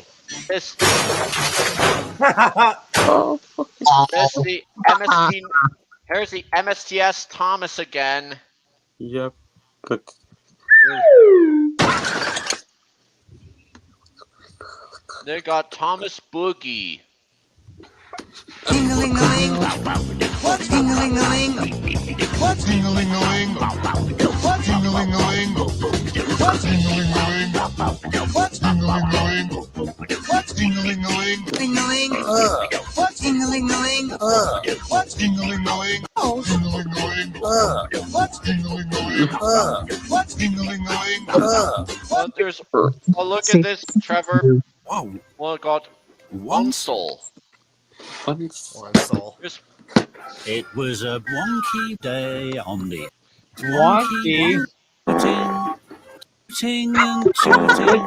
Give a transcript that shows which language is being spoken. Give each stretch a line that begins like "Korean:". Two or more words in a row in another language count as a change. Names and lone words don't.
English: This the MST. Here's the MSTS Thomas again. Yep. Good. They got Thomas Boogie. Ding-a-ling-a-ling. What's ding-a-ling-a-ling? What's ding-a-ling-a-ling? What's ding-a-ling-a-ling? What's ding-a-ling-a-ling? What's ding-a-ling-a-ling? What's ding-a-ling-a-ling? Ding-a-ling. What's ding-a-ling-a-ling? What's ding-a-ling-a-ling? Oh. Ding-a-ling-a-ling. What's ding-a-ling-a-ling? What's ding-a-ling-a-ling? Look at this, Trevor. Whoa. Well, it got one soul. One soul. It was a wonky day on the Wonky. Tooting and tooting.